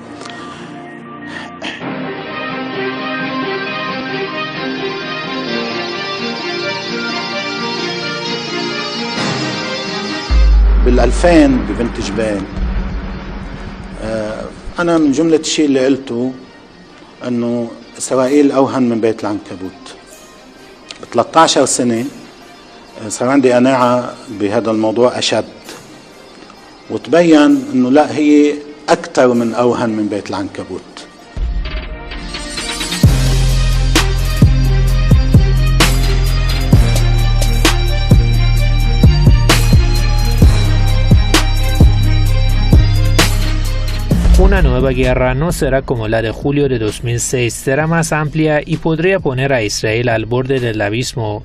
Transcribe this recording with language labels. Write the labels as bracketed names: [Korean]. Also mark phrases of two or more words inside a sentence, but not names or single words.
[Arabic] بال2000 ببنت جبال أنا من جملة الشيء اللي قلته إنه إسرائيل أوهن من بيت العنكبوت. ب 13 سنة صار عندي قناعة بهذا الموضوع أشد، وتبين إنه لا، هي أكثر من أوهن من بيت العنكبوت. [Spanish] Una nueva guerra no será como la de julio de 2006, será más amplia y podría poner a Israel al borde del abismo.